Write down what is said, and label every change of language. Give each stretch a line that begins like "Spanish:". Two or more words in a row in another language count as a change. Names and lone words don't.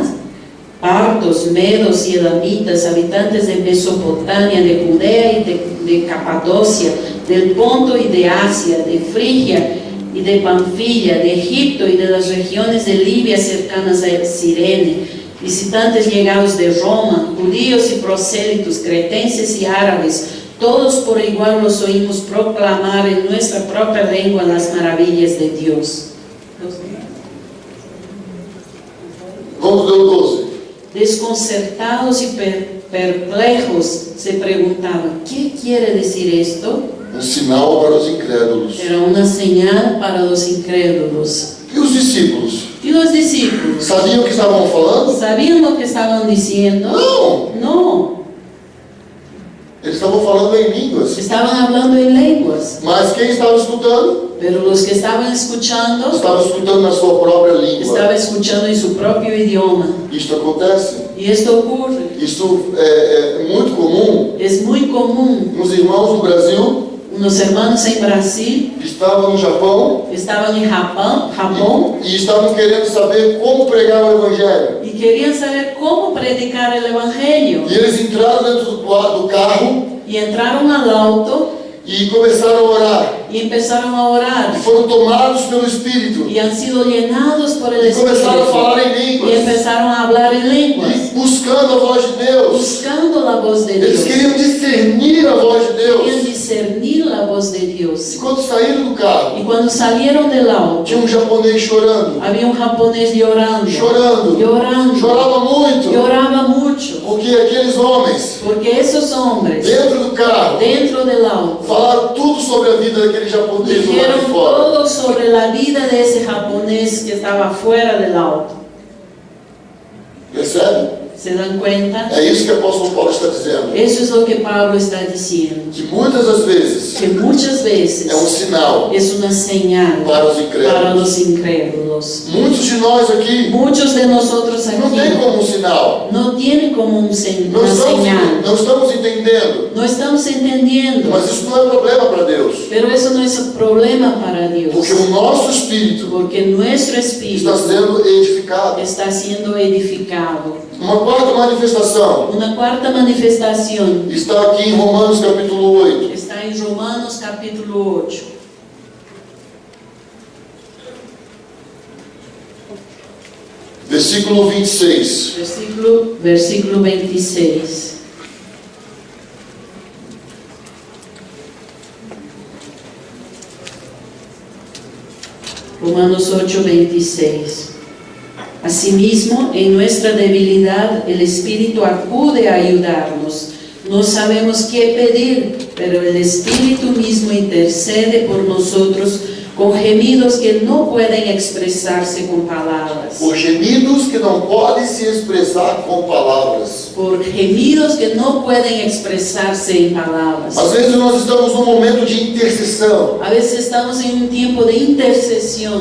Spanish: Partos, medos y elamitas, habitantes de Mesopotamia, de Judea y de Capadocia, del Ponto y de Asia, de Frigia y de Panfilia, de Egipto y de las regiones de Libia cercanas a Cirene, visitantes llegados de Roma, judíos y prosélitos, cretenses y árabes, todos por igual los oímos proclamar en nuestra propia lengua las maravillas de Dios.
Portuguese: Vamos ler o 12.
Spanish: Desconcertados y perplejos se preguntaban: ¿qué quiere decir esto?
Portuguese: Sinal para os incrédulos.
Spanish: Era una señal para los incrédulos.
Portuguese: E os discípulos?
Spanish: ¿Y los discípulos?
Portuguese: Sabiam o que estavam falando?
Spanish: ¿Sabían lo que estaban diciendo?
Portuguese: Não!
Spanish: No,
Portuguese: Eles estavam falando em línguas.
Spanish: estaban hablando en lenguas.
Portuguese: Mas quem estava escutando?
Spanish: Pero los que estaban escuchando,
Portuguese: Estava escutando na sua própria língua.
Spanish: estaban escuchando en su propio idioma.
Portuguese: Isto acontece.
Spanish: Y esto ocurre.
Portuguese: Isso é muito comum.
Spanish: Es muy común.
Portuguese: Uns irmãos no Brasil
Spanish: Unos hermanos en Brasil
Portuguese: estavam no Japão
Spanish: estaban en Japón
Portuguese: e estavam querendo saber como pregar o Evangelho.
Spanish: y querían saber cómo predicar el Evangelio.
Portuguese: E eles entraram dentro do carro
Spanish: Y entraron al auto
Portuguese: e começaram a orar.
Spanish: y empezaron a orar.
Portuguese: E foram tomados pelo Espírito.
Spanish: Y han sido llenados por el
Portuguese: E começaram a falar
Spanish: Espíritu.
Portuguese: em
Spanish: Y
Portuguese: línguas.
Spanish: empezaron a hablar en lenguas,
Portuguese: E buscando a voz de Deus.
Spanish: buscando la voz de
Portuguese: Eles
Spanish: Dios.
Portuguese: queriam discernir a voz de
Spanish: Querían
Portuguese: Deus.
Spanish: discernir la voz de
Portuguese: E
Spanish: Dios.
Portuguese: quando saíram do carro,
Spanish: Y cuando salieron del auto,
Portuguese: tinha japonês chorando.
Spanish: había un japonés llorando,
Portuguese: Chorando.
Spanish: llorando,
Portuguese: Chorava muito.
Spanish: lloraba mucho,
Portuguese: Porque aqueles homens,
Spanish: porque esos hombres
Portuguese: dentro do carro,
Spanish: dentro del auto
Portuguese: falaram tudo sobre a vida daquele japonês do lado
Spanish: dijeron
Portuguese: de fora.
Spanish: todo sobre la vida de ese japonés que estaba fuera del auto.
Portuguese: Percebe?
Spanish: ¿Se dan cuenta?
Portuguese: É isso que o apóstolo Paulo está dizendo.
Spanish: Eso es lo que Pablo está diciendo,
Portuguese: Que muitas das vezes
Spanish: que muchas veces
Portuguese: é sinal
Spanish: es una señal
Portuguese: para os
Spanish: para
Portuguese: incrédulos.
Spanish: los incrédulos.
Portuguese: Muitos de nós aqui
Spanish: Muchos de nosotros
Portuguese: não tem
Spanish: aquí
Portuguese: como sinal.
Spanish: no tienen como
Portuguese: Não
Spanish: una
Portuguese: estamos,
Spanish: señal,
Portuguese: não estamos entendendo.
Spanish: no estamos entendiendo,
Portuguese: Mas isso não é problema para Deus.
Spanish: pero eso no es problema para Dios,
Portuguese: Porque o nosso espírito
Spanish: porque nuestro espíritu
Portuguese: está sendo edificado.
Spanish: está siendo edificado.
Portuguese: Uma quarta manifestação
Spanish: Una cuarta manifestación
Portuguese: está aqui em Romanos capítulo 8.
Spanish: está en Romanos capítulo 8.
Portuguese: Versículo 26.
Spanish: Versículo 26.
Portuguese: Romanos 8, 26.
Spanish: Asimismo, en nuestra debilidad, el Espíritu acude a ayudarnos. No sabemos qué pedir, pero el Espíritu mismo intercede por nosotros
Portuguese: com gemidos que não podem expressar-se com palavras. Por gemidos que não podem se expressar com palavras. Por gemidos que não podem expressar-se em palavras. Às vezes nós estamos num momento de intercessão.
Spanish: A veces
Portuguese: estamos em um tempo de intercessão.